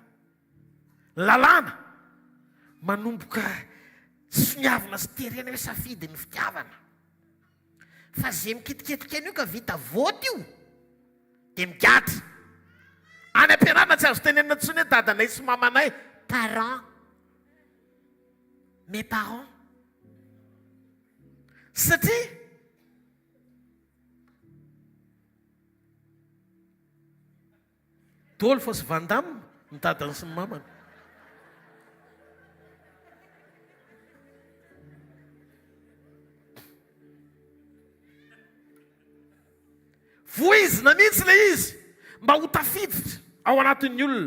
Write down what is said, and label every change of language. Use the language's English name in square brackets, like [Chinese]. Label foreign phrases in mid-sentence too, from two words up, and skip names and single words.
[Malagasy] Lalàna manomboka soniavina sy terena hoe safidy ny fitiavana. Fa zay mikitiketika an'io ka vita voty io dia migatra. Any am-pianarana tsy azo tenenina intsony hoe dadanay sy mamanay, [French] parents, mes parents. [Malagasy] Satria Dôly fa sy vandamina ny dadany sy ny mamany. Voizina mihitsy ilay izy mba ho tafiditra ao anatin'ny olona.